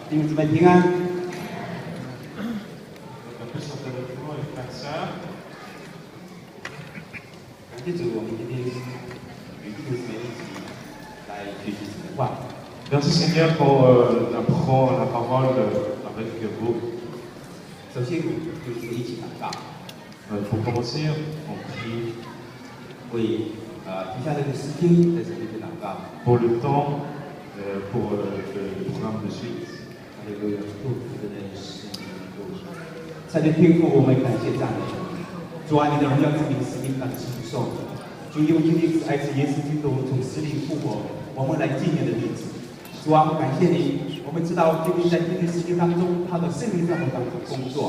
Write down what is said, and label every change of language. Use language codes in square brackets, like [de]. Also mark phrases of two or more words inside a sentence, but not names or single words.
[zh] 姊妹平安。感谢主，我们今天与弟兄姊妹一起来学习神的话。 [fr] Merci Seigneur pour apprendre la parole avec vous. [zh] 首先，就是一起祷告。 [fr] Pour commencer, on prie [zh] 为接下来的时间在神面前祷告。 [fr] pour le temps, pour le programme de suite. [zh] 哈利路亚，祝福的使命祝福。在这天父，我们感谢赞美主啊，你的荣耀之名使命感承受。主，因为今天是爱子耶稣基督从死里复活，我们来纪念的日子。主啊，我感谢你。我们知道，今天在今天时间当中，他的圣灵在我们当中工作。